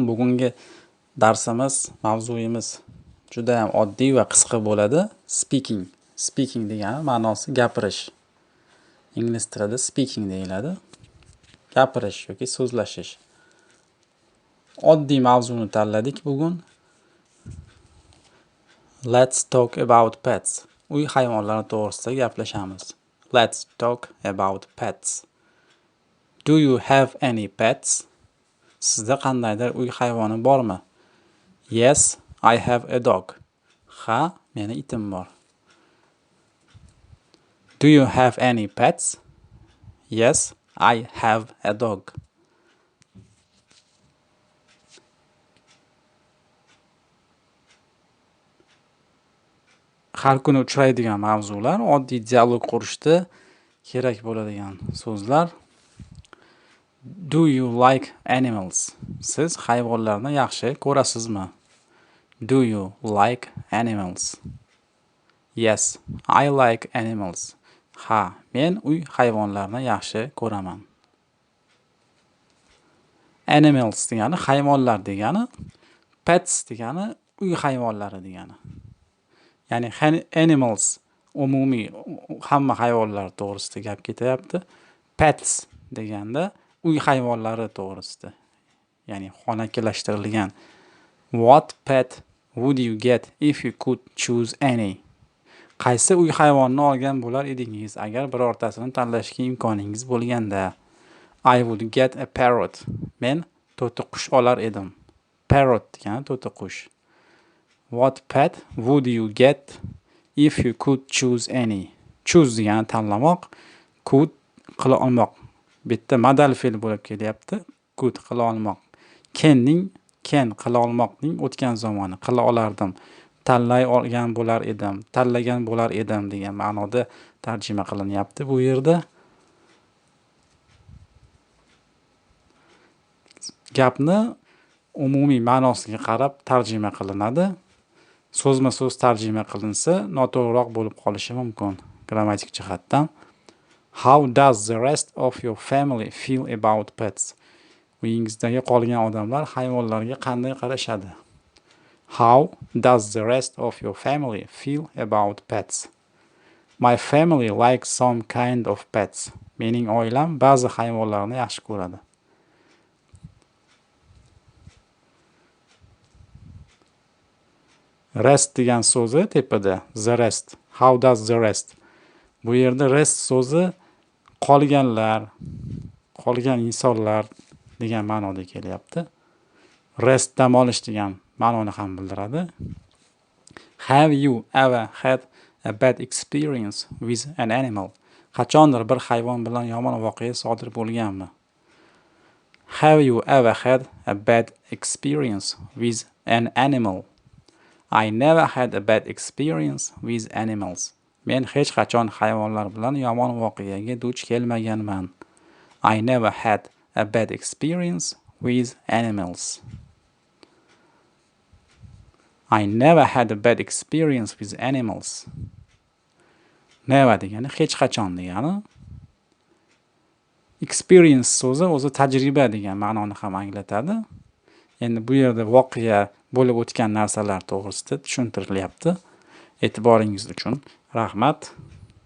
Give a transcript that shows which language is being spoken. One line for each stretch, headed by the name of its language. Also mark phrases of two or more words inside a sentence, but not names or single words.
Uzbek: Bugungi darsimiz, mavzuyimiz juda ham oddiy va qisqa bo'ladi. Speaking. Speaking degani ma'nosi gapirish. Ingliz tilida speaking deyiladi. Gapirish yoki so'zlashish. Oddiy mavzuni tanladik bugun.
English: Let's talk about pets.
Uzbek: Uy hayvonlari to'g'risida gaplashamiz.
English: Let's talk about pets. Do you have any pets?
Uzbek: Sizda qandaydir uy hayvoni bormi?
English: Yes, I have a dog.
Uzbek: Ha, meni itim bor.
English: Do you have any pets? Yes, I have a dog.
Uzbek: Har kuni uchraydigan mavzular, oddiy dialog qurishda kerak bo'ladigan so'zlar.
English: Do you like animals?
Uzbek: Siz hayvonlarni yaxshi ko'rasizmi?
English: Do you like animals? Yes, I like animals.
Uzbek: Ha, men uy hayvonlarini yaxshi ko'raman. Animals degani hayvonlar degani, pets degani uy hayvonlari degani. Ya'ni animals umumiy hamma hayvonlar to'g'risida gap ketyapti. Pets deganda uy hayvonlari to'g'risida. Ya'ni xonakilashtirilgan.
English: What pet would you get if you could choose any?
Uzbek: Qaysi uy hayvonni olgan bo'lar edingiz agar birortasini tanlashga imkoningiz bo'lganda?
English: I would get a parrot.
Uzbek: Men to'tiqush olar edim. Parrot degani to'tiqush.
English: What pet would you get if you could choose any?
Uzbek: Choose degani tanlamoq, could qila olmoq. Bitta modal fe'l bo'lib kelyapti. Could qila olmoq. Can qila olmoqning o'tgan zamoni qila olardim. Tanlay olgan bo'lar edim, tanlagan bo'lar edim degan ma'noda tarjima qilinyapti bu yerda. Gapni umumiy ma'nosiga qarab tarjima qilinadi. So'zma-so'z tarjima qilinsa, noto'g'riroq bo'lib qolishi mumkin grammatik jihatdan.
English: How does the rest of your family feel about pets?
Uzbek: Uyingizdagi qolgan odamlar hayvonlarga qanday qarashadi?
English: How does the rest of your family feel about pets? My family likes some kind of pets.
Uzbek: Mening oilam ba'zi hayvonlarni yaxshi ko'radi. Rest degan so'zi tepada,
English: the rest. How does the rest?
Uzbek: Bu yerda rest so'zi qolganlar, qolgan insonlar degan ma'noda kelyapti. Rest dam olish degan ma'noni ham bildiradi.
English: Have you ever had a bad experience with an animal?
Uzbek: Qachondir bir hayvon bilan yomon voqea sodir bo'lganmi?
English: Have you ever had a bad experience with an animal? I never had a bad experience with animals.
Uzbek: Men hech qachon hayvonlar bilan yomon voqeaga duch kelmaganman.
English: I never had a bad experience with animals. I never had a bad experience with animals.
Uzbek: Never degani hech qachon degani. Experience so'zi o'zi tajriba degan ma'noni ham anglatadi. Endi bu yerda voqea bo'lib o'tgan narsalar to'g'risida tushuntirilyapti. E'tiboringiz uchun rahmat.